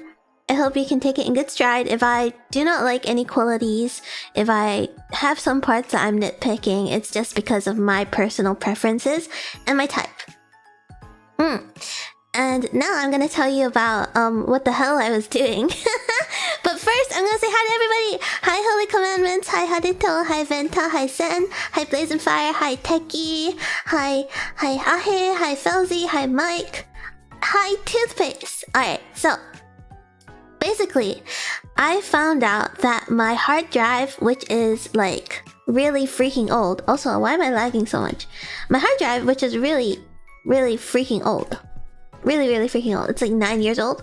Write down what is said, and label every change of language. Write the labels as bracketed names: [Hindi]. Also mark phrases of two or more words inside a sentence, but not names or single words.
[English] I hope you can take it in good stride. If I do not like any qualities, if I have some parts that I'm nitpicking, it's just because of my personal preferences and my type. And now I'm gonna tell you about what the hell I was doing. But first, I'm gonna say hi to everybody. Hi Holy Commandments, hi Hadito, hi Venta, hi Sen, hi Blazing Fire, hi Techie, hi Ahe, hi Felzy, hi Mike, hi Toothpaste. Alright, so basically, I found out that my hard drive, which is like really freaking old. Also, why am I lagging so much? My hard drive, which is really freaking old. Really freaking old. It's like 9 years old.